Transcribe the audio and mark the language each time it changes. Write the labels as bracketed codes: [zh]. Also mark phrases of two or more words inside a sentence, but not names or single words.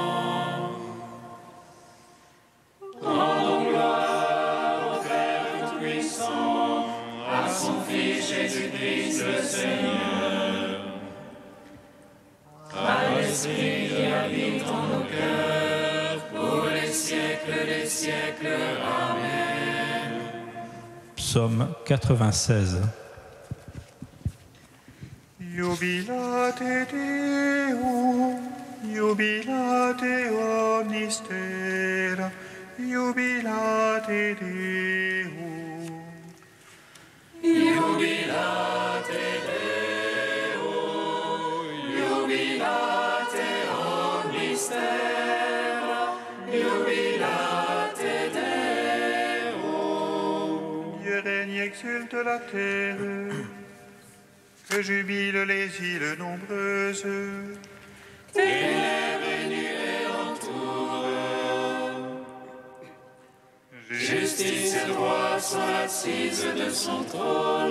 [fr] Rendons gloire au Père Tout-Puissant, à son Fils Jésus-Christ le Seigneur, à l'Esprit qui habite en nos cœurs, pour les siècles des siècles. Amen. Psaume 96. [la] Jubilate Deum, jubilate omnis terra, jubilate Deum. Jubilate Deum, jubilate omnis terra, jubilate Deum. [fr] Dieu règne, exulte la terre, que jubilent les îles nombreuses. Ténèbres et nuées entourent, justice et droit sur l'assise de son trône.